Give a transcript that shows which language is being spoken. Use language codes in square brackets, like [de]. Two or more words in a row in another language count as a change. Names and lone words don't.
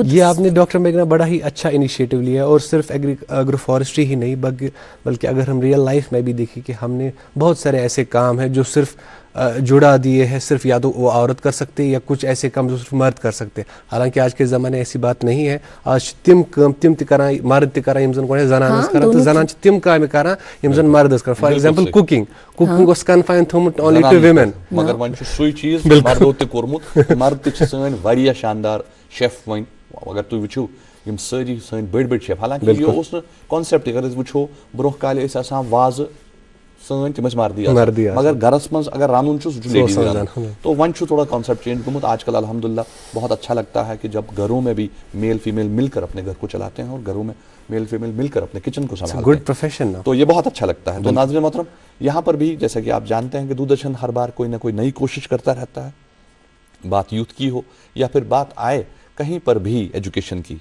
[hi] ये आपने डॉक्टर मेघना बड़ा ही अच्छा इनिशिएटिव लिया और सिर्फ एग्रो फॉरेस्ट्री ही नहीं बल्कि अगर हम [en] real life [hi] में भी देखें कि हमने बहुत सारे ऐसे काम हैं जो सिर्फ जुड़ा दिए हैं, सिर्फ या तो वो औरत कर सकते हैं या कुछ ऐसे काम जो सिर्फ मर्द कर सकते हैं। हालांकि आज के ज़माने ऐसी बात नहीं है। [ks] आज तिम ते करा मर्द ते करा यम गो जनान करा तो जनान तिम काम करा यम जन मर्द कर। [en] for example cooking was confined थोमुत only to women। [ks] मगर वन सुई चीज मर्दों ते कोरमुत, मर्द ते सैन वारिया शानदार शेफ वन। अगर तु वुचो यम सारी सैन बड़ शेफ, हालांकि ये उस कॉन्सेप्ट अगर वुचो ब्रोह काले इस आसान वाज सैन तिम मर्दी मगर घरस मज अगर रानुन सह लेडीज रानुन। तो वन थोड़ा कॉन्सेप्ट चेंज गुमुत। [hi] आजकल अल्हम्दुलिल्लाह बहुत अच्छा लगता है कि जब घरों में भी [en] male female [hi] मिलकर अपने घर को चलाते हैं और घरों में [en] male female [hi] मिलकर अपने किचन को संभालते हैं। [en] good profession ना, [hi] तो ये बहुत अच्छा लगता है। तो नाज़रीन मोहतरम, यहाँ पर भी जैसा कि आप जानते हैं कि दूरदर्शन हर बार कोई ना कोई नई कोशिश करता रहता है, बात यूथ की हो या फिर बात आए कहीं पर भी एजुकेशन की।